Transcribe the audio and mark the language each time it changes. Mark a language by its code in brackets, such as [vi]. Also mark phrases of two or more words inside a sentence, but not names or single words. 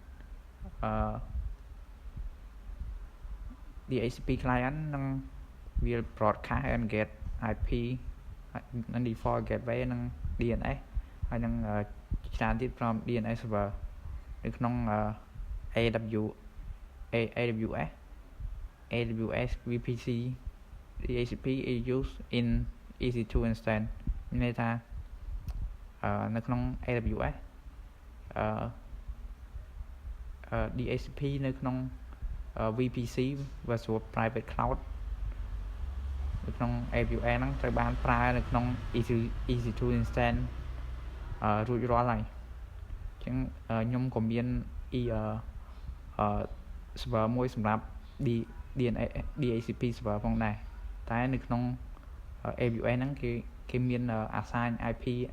[en] DHCP client [km] នឹងវា [en] broadcast and get IP [km] និង [en] default gateway [km] និង DNS ហើយនឹងច្រើនទៀតព្រម [en] DNS server [km] នៅក្នុង [en] AWS VPC DHCP is used in EC2 instance [km] មានន័យថានៅក្នុង [en] AWS [km] DHCP នៅក្នុង [en] VPC Virtual Private Cloud [km] នៅក្នុង AWS ហ្នឹងត្រូវបានប្រើនៅក្នុង [en] EC2 instance [km] រួចរាល់ហើយអញ្ចឹងខ្ញុំក៏មាន server មួយសម្រាប់ [en] DHCP server [km] ផងដែរតែនៅក្នុង AWS ហ្នឹងគេមាន [en] assign IP